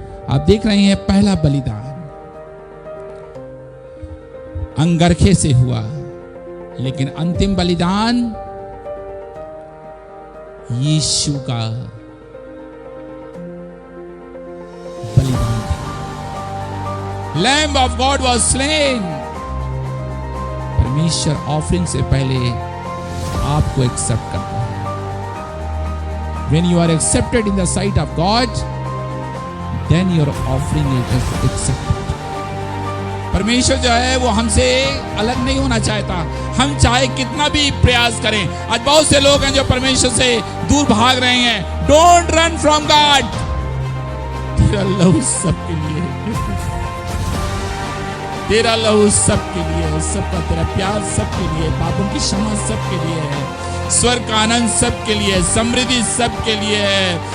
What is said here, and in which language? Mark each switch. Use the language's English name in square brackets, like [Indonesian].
[Hindi] आप देख रहे हैं पहला बलिदान अंगरखे से हुआ, लेकिन अंतिम बलिदान यीशु का बलिदान था। [English] Lamb of God was slain. [Hindi] परमेश्वर ऑफरिंग से पहले आपको एक्सेप्ट करता है। [English] When you are accepted in the sight of God, then your offering is accepted. [Hindi] परमेश्वर जो है वो हमसे अलग नहीं होना चाहता। हम चाहे कितना भी प्रयास करें। आज बहुत से लोग हैं जो परमेश्वर से दूर भाग रहे हैं। [English] Don't run from God. [Hindi] तेरा लहू सबके लिए, तेरा लहू सबके लिए, सबका तेरा प्यार सबके लिए, पापों की क्षमा सबके लिए है, स्वर्ग का आनंद सबके लिए, समृद्धि सबके लिए है।